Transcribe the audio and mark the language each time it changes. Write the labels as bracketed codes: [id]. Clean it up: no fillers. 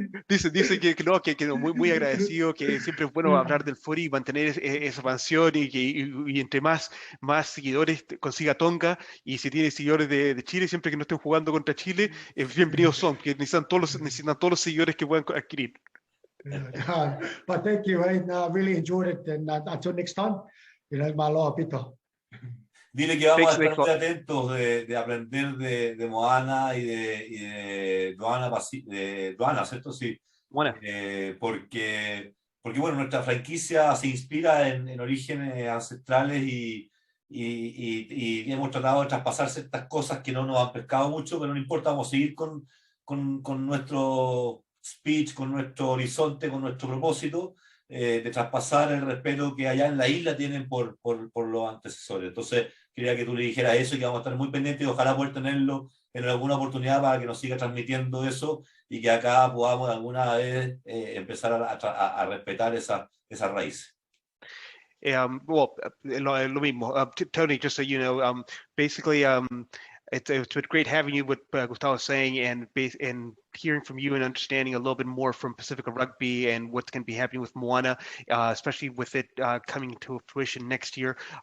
[es] Dice que muy agradecido, que siempre es bueno hablar del fútbol y mantener esa pasión y entre más seguidores consiga Tonga, y si tiene seguidores de Chile, siempre que no estén jugando contra Chile, bienvenidos son, que necesitan todos los seguidores que puedan adquirir. [en] But thank you, I really enjoyed it, and until next time, malo, Pito. [es] Dile que vamos a estar muy atentos de aprender de Moana y de Doana, ¿cierto? Sí. Bueno. Porque bueno, nuestra franquicia se inspira en orígenes ancestrales y hemos tratado de traspasar ciertas cosas que no nos han pescado mucho, pero no importa, vamos a seguir con nuestro speech, con nuestro horizonte, con nuestro propósito, de traspasar el respeto que allá en la isla tienen por los antecesores. Entonces, quería que tú le dijeras eso y que vamos a estar muy pendientes y ojalá poder tenerlo en alguna oportunidad para que nos siga transmitiendo eso y que acá podamos alguna vez empezar a respetar esas raíces. Well, lo mismo. [en] Tony, just so you know, basically, it's been great having you, what Gustavo was saying, and hearing from you and understanding a little bit more from Pasifika Rugby and what's going to be happening with Moana, especially with it coming to fruition next year.